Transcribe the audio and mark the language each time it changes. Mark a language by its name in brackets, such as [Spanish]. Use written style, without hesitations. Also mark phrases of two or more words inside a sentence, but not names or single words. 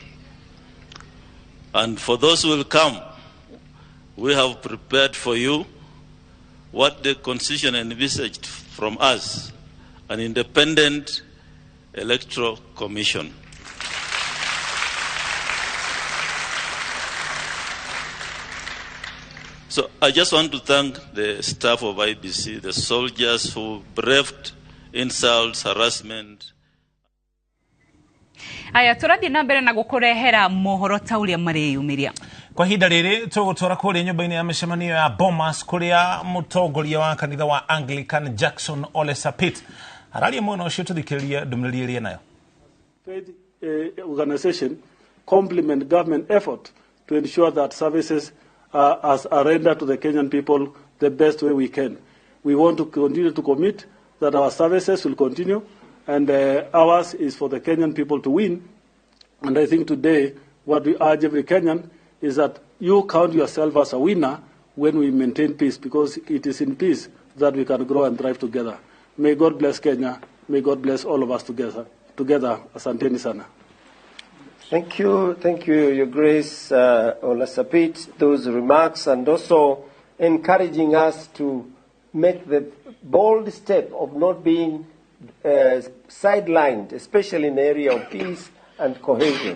[English] And for those who will come, we have prepared for you what the Constitution envisaged from us, an independent electoral commission. So I just want to thank the staff of IBC, the soldiers who braved insults, harassment. [Kikuyu] Aya tũrathiĩ na mbere na gũkũrehera mohoro ta ũrĩa mareyumĩria. Kwa ihinda rĩrĩ tũgũtwara kũrĩa nyũmba-inĩ ya mĩcemanio ya Bomas kũrĩa mũtongoria wa kanitha wa Anglican Jackson Ole Sapit araria mwena ũcio tũthikĩrĩria ndũmĩrĩri ĩrĩa nayo. [English] Faith organization complement government effort to ensure that services are rendered to the Kenyan people the best way we can. We want to continue to commit that our services will continue, and ours is for the Kenyan people to win. And I think today what we urge every Kenyan is that you count yourself as a winner when we maintain peace, because it is in peace that we can grow and thrive together. May God bless Kenya. May God bless all of us together. [Swahili] Asanteni sana. [English] Thank you, Your Grace, Ole Sapit, those remarks, and also encouraging us to make the bold step of not being sidelined, especially in the area of peace and cohesion.